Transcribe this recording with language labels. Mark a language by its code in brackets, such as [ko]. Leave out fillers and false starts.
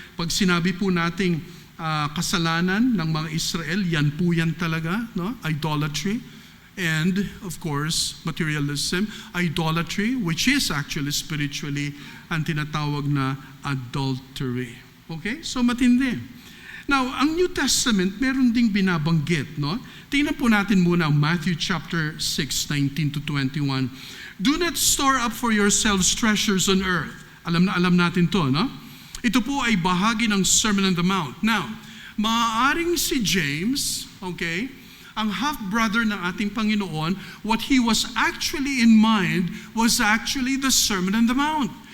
[tl] Pag sinabi po nating kasalanan ng mga Israel, yan po yan talaga, no? [en] Idolatry. And, of course, materialism. Idolatry, which is actually spiritually [tl] ang tinatawag na [en] adultery. [tl] Okay? So, matindi. Now, ang New Testament, meron ding binabanggit, no? Tingnan po natin muna ang Matthew chapter 6, 19 to 21. [en] Do not store up for yourselves treasures on earth. [tl] Alam natin to, no? Ito po ay bahagi ng Sermon on the Mount. [en] Now, [tl] maaaring si James, okay, ang half-brother ng ating Panginoon, [en] what he was actually in mind was actually the Sermon on the Mount.